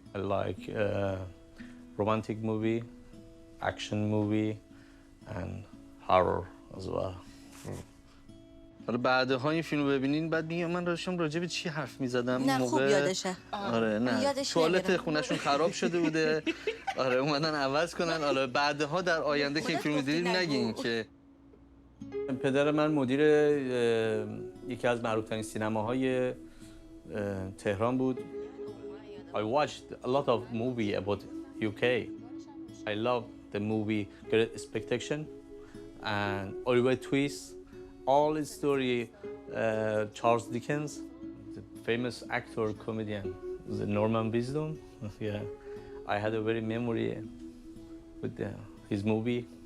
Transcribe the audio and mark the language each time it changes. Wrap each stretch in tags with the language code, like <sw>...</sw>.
<en>I like romantic movie, action movie, and horror as well.</en> <fa>حالا بعدها این فیلمو ببینین بعد میگم من داشتم راجع به چی حرف میزدم. نه خوب یادشه. آره نه. یادش توالت خونه‌شون خراب شده بوده. آره اومدن عوض کنن. حالا بعدها در آینده که این فیلمو دیدین نگین که پدر من مدیر یکی از معروف‌ترین سینماهای تهران بود.</fa> <en>I watched a lot of movie about UK. I love the movie Great Expectation and Oliver Twist. All the story Charles Dickens, the famous actor comedian the Norman Wisdom. Yeah, I had a very memory with his movie.</en>